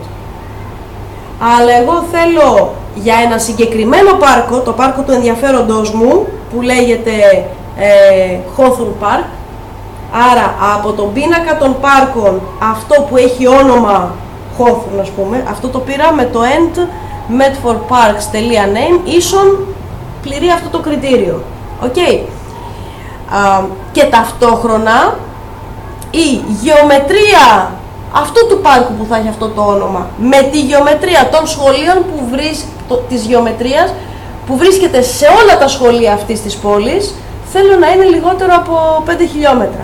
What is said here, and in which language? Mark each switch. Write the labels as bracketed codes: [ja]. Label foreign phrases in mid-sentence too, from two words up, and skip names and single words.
[el] Αλλά εγώ θέλω για ένα συγκεκριμένο πάρκο, το πάρκο του ενδιαφέροντος μου, που λέγεται Hawthorne Park, άρα από τον πίνακα των πάρκων, αυτό που έχει όνομα Hawthorne, ας πούμε, αυτό το πήρα με το end medfordparks.name ίσον πληρεί αυτό το κριτήριο. Okay. Και ταυτόχρονα η γεωμετρία αυτού του πάρκου που θα έχει αυτό το όνομα με τη γεωμετρία των σχολείων της γεωμετρίας που βρίσκεται σε όλα τα σχολεία αυτής της πόλης, θέλω να είναι λιγότερο από 5 χιλιόμετρα.